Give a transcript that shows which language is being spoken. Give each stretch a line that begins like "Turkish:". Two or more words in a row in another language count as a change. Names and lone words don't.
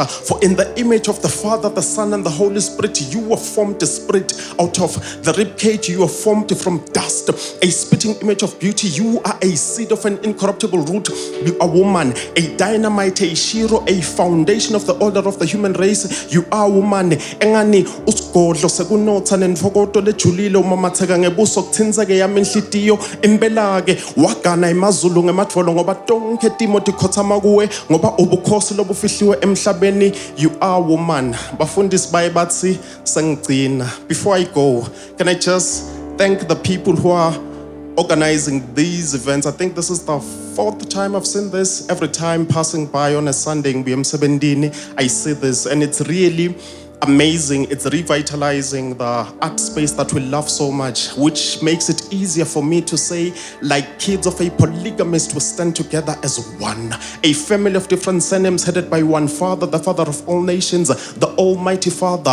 English: For in the image of the Father, the Son, and the Holy Spirit, you were formed, a spirit out of the ribcage. You were formed from dust, a spitting image of beauty. You are a seed of an incorruptible root. You are a woman, a dynamite, a shiro, a foundation of the order of the human race. You are woman.
Swati: Engani usigodlo sekunotha nenfokoto lejulile umamatheka ngebuso kuthinzeke yami inhlitiyo imbelake wagana emazulu ngemadvolo ngoba tonke timo tikhothama kuwe ngoba ubukhosi lobufihliwe emhlabeni.
English: You are woman.
Swati: Bafundisi baye bathi sengigcina.
English: Before I go, can I just thank the people who are organizing these events? I think this is the 4th time I've seen this. Every time passing by on a Sunday in BM17, I see this, and it's really amazing. It's revitalizing the art space that we love so much, which makes it easier for me to say, like kids of a polygamist, we stand together as one, a family of different surnames headed by one Father, the Father of all nations, the Almighty Father.